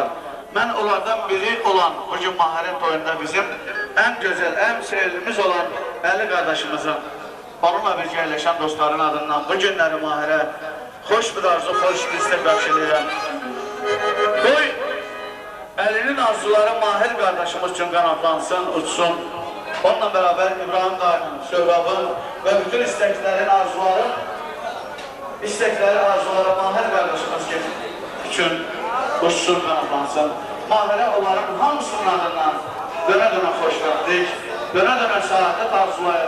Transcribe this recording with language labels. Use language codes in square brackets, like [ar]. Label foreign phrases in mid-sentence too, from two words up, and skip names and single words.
[az] Mən onlardan biri olan bugün Maharət toyunda bizim ən gözəl, ən sevgilimiz olan Əli qardaşımızın, onunla birgə yerləşən dostların adından bu günləri Maharə xoş bir arzu, xoş bir istek bəxş edirəm. Qoy Əlinin arzuları Mahir qardaşımız üçün qanatlansın, uçsun. [tr] Onunla beraber İbrahim dayının, Söhrabın ve bütün isteklerin arzuları Mahir kardeşimiz için uçsun, kanatlansın. [az] Mahir'e onların hamısının adından döne-döne xoş gəldik, döne-döne saadet arzulayıb.